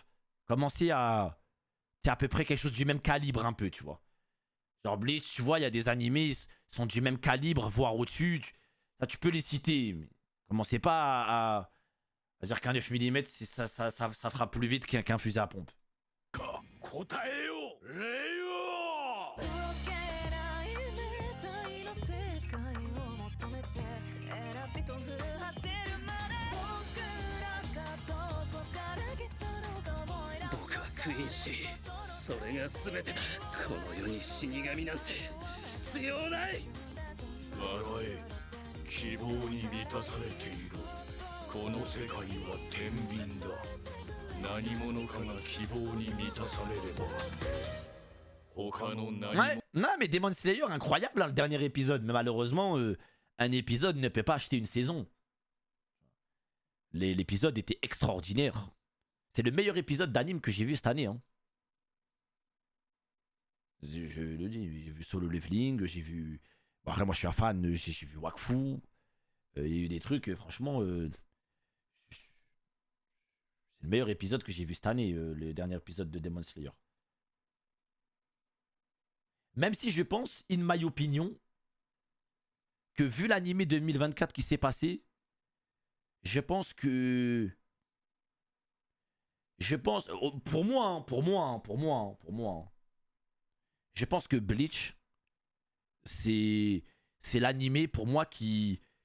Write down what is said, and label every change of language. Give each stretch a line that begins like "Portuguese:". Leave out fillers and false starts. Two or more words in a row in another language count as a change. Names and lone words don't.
French: Commencez à... C'est à peu près quelque chose du même calibre un peu, tu vois. Genre Bleach, tu vois, il y a des animés, ils sont du même calibre, voire au-dessus. Là, tu peux les citer, mais commencez pas à dire qu'un 9 mm, ça fera plus vite qu'un fusil à pompe.
Japanese: 答えよレイよ僕はクイーンシーそれが全てだこの世に死神なんて必要ない笑え希望に満たされているこの世界は天秤だ何者かが希望に満たされれば他の何
French: Ouais, non, mais Demon Slayer, incroyable, hein, le dernier épisode. Mais malheureusement, un épisode ne peut pas acheter une saison. L'épisode était extraordinaire. C'est le meilleur épisode d'anime que j'ai vu cette année. Hein. Je le dis, j'ai vu Solo Leveling, j'ai vu... Bon, après, moi, je suis un fan, j'ai vu Wakfu. Il y a eu des trucs, franchement... c'est le meilleur épisode que j'ai vu cette année, le dernier épisode de Demon Slayer. Même si je pense,
English: in my opinion,
French: que vu l'animé 2024 qui s'est passé, je pense que... Pour moi, je pense que Bleach, c'est l'animé pour moi qui...